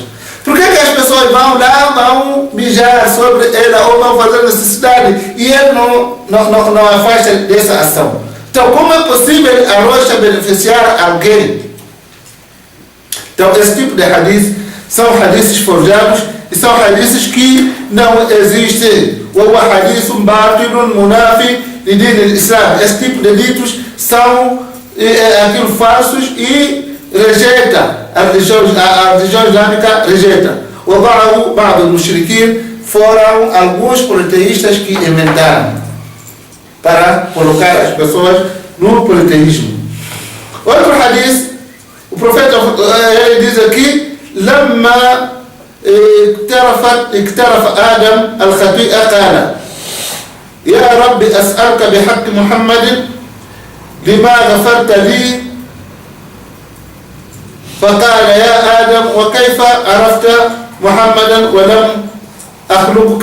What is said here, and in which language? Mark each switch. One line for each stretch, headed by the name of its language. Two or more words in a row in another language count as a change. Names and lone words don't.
Portuguese: Por que as pessoas vão lá, vão mijar sobre ela ou vão fazer necessidade e ele não afasta dessa ação? Então, como é possível a rocha beneficiar alguém? Então, esse tipo de hadith são hadiths forjados e são hadiths que não existem.
Arabic: O حديث باطل منافٍ de دين الإسلام.
Portuguese: Esse tipo de ditos são aquilo falsos e rejeita a religião islâmica, rejeita.
Arabic: وضعه بعض المشركين,
Portuguese: foram alguns politeístas que inventaram para colocar as pessoas no politeísmo. Outro hadith, o profeta ele diz aqui:
Arabic: لما اقترف آدم الخطيئة قال يا رب أسألك بحق محمد لما غفرت لي. فقال يا آدم وكيف عرفت محمدا ولم أخلقك؟